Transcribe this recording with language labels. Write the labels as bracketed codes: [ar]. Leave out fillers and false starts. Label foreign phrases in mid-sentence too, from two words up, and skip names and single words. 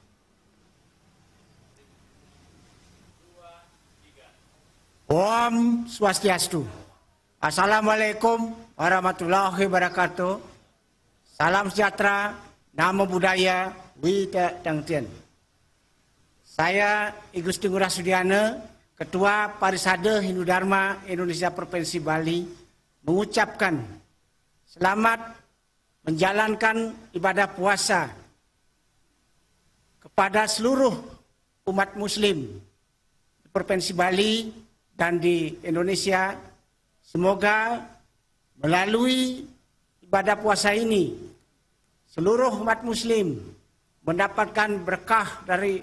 [sa] Om Swastiastu. [ar] السلام عليكم ورحمة الله وبركاته. [id] Salam sejahtera, [pi] Namo Buddhaya, [id] Wita Tangtian. Saya I Gusti Ngurah Sudiana, Ketua Parisade Hindu Dharma Indonesia Provinsi Bali, mengucapkan selamat menjalankan ibadah puasa kepada seluruh umat muslim di Provinsi Bali dan di Indonesia. Semoga melalui ibadah puasa ini seluruh umat muslim mendapatkan berkah dari